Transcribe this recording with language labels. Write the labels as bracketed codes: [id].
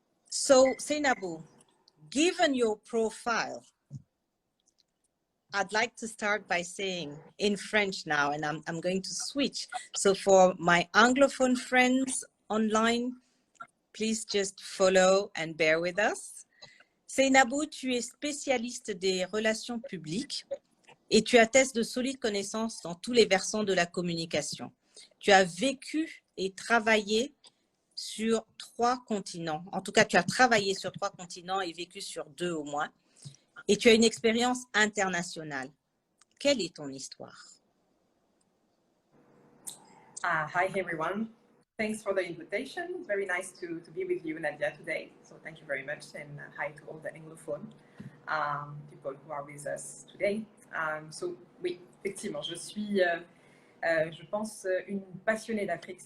[en] So, Seynabou, given your profile, I'd like to start by saying in French now, and I'm going to switch. So for my Anglophone friends online, please just follow and bear with us. [fr] Seynabou, tu es spécialiste des relations publiques et tu attestes de solides connaissances dans tous les versants de la communication. Tu as vécu et travaillé sur 3 continents. En tout cas, tu as travaillé sur 3 continents et vécu sur 2 au moins. Et tu as une expérience internationale. quelle est ton histoire? [en] Hi everyone. Thanks for the invitation. Very nice to be with you, Nadia, today. So thank you very much, and hi to all the Anglophone people who are with us today. [fr] Oui, effectivement, je suis, je pense, une passionnée d'Afrique.